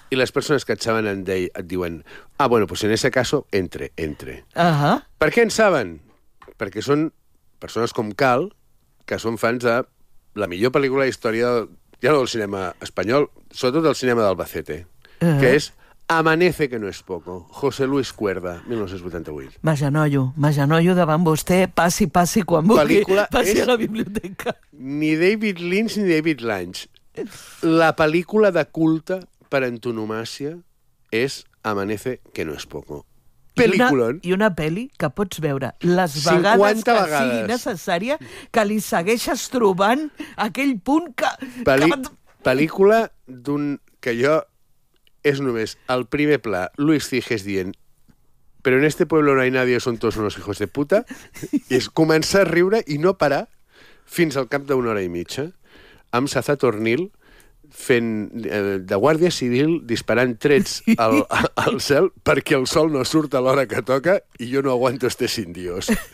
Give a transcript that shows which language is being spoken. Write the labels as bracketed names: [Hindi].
[Catalan] I les persones que et saben et diuen [Spanish] «Ah, bueno, pues en ese caso, entre». Uh-huh. [Catalan] Per què en saben? Perquè són persones com Cal, que són fans de la millor pel·lícula de història del cinema espanyol, sobretot del cinema d'Albacete, que és Amanece que no es poco, José Luis Cuerda, 1988. Majanollo davant vostè, passi quan vulgui, passi a la biblioteca. Ni David Lynch ni David Lange. La pel·lícula de culte per antonomàcia és Amanece que no es poco. [Spanish] Peliculón. [Catalan] I una pel·li que pots veure les vegades sigui necessària, que li segueixes trobant aquell punt que... Pel·lícula d'un... que jo... És només el primer pla, Luis Figes dient [Spanish] «Pero en este pueblo no hay nadie, son todos unos hijos de puta». [Catalan] I es comença a riure i no parar fins al cap d'una hora i mitja amb Sazat Ornil fent de guàrdia civil disparant trets al cel perquè el sol no surt a l'hora que toca i jo [Spanish] no aguanto estes indios.